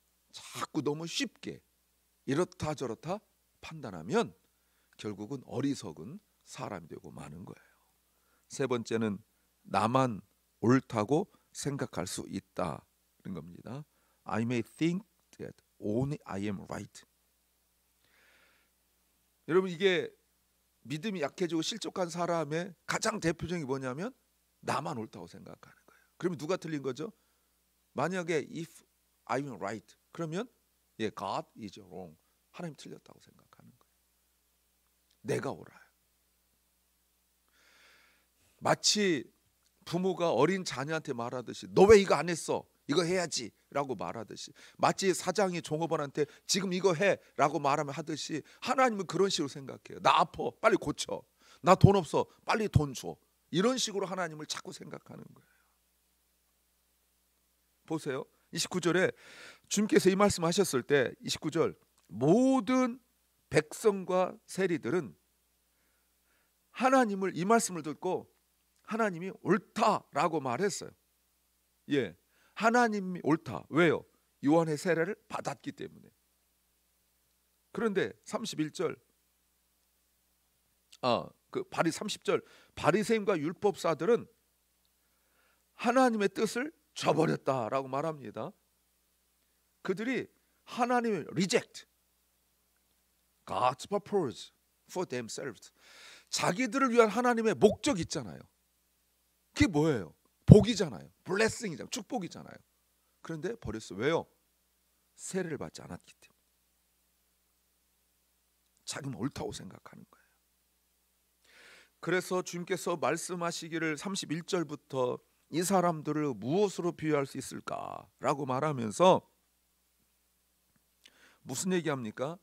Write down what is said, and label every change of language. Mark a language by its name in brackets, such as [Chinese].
[Korean] 자꾸 너무 쉽게 이렇다 저렇다 판단하면 결국은 어리석은 사람이 되고 마는 거예요. 세 번째는 나만 옳다고 생각할 수 있다는 겁니다. [English] I may think that only I am right. [Korean] 여러분, 이게 믿음이 약해지고 실족한 사람의 가장 대표적인 게 뭐냐면 나만 옳다고 생각하는 거예요. 그러면 누가 틀린 거죠? 만약에 [English] if I am right, [Korean] 그러면 [English] God is wrong. [Korean] 하나님 틀렸다고 생각하는 거예요. 내가 옳아요. 마치 부모가 어린 자녀한테 말하듯이 너 왜 이거 안 했어? 이거 해야지 라고 말하듯이, 마치 사장이 종업원한테 지금 이거 해 라고 말하면 하듯이 하나님은 그런 식으로 생각해요. 나 아파, 빨리 고쳐. 나 돈 없어, 빨리 돈 줘. 이런 식으로 하나님을 자꾸 생각하는 거예요. 보세요. 29절에 주님께서 이 말씀 하셨을 때 29절, 모든 백성과 세리들은 하나님을, 이 말씀을 듣고 하나님이 옳다라고 말했어요. 하나님이 옳다. 왜요? 요한의 세례를 받았기 때문에. 그런데 31절, 30절, 바리새인과 율법사들은 하나님의 뜻을 저버렸다라고 말합니다. 그들이 하나님을 [English] reject God's purpose for themselves. [Korean] 자기들을 위한 하나님의 목적 있잖아요. 그게 뭐예요? 복이잖아요. blessing이잖아요. 축복이잖아요. 그런데 버렸어. 왜요? 세례를 받지 않았기 때문에. 자기는 옳다고 생각하는 거예요. 그래서 주님께서 말씀하시기를 31절부터 이 사람들을 무엇으로 비유할 수 있을까라고 말하면서 무슨 얘기합니까?